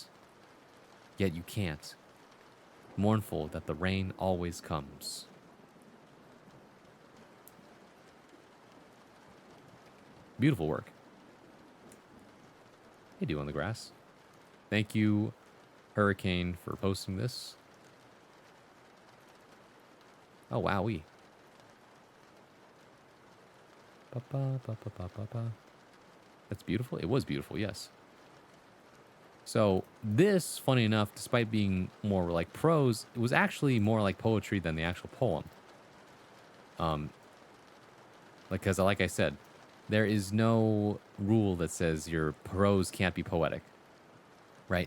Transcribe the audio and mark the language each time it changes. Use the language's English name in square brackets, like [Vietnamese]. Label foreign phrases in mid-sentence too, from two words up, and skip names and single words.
[English] Yet you can't, mournful that the rain always comes. Beautiful work. Hey, Dew on the Grass. Thank you, Hurricane, for posting this. Oh, wowee. Ba-ba, ba-ba, ba-ba, ba. That's beautiful. It was beautiful, yes. So this, funny enough, despite being more like prose, it was actually more like poetry than the actual poem. Because like I said, there is no rule that says your prose can't be poetic, right?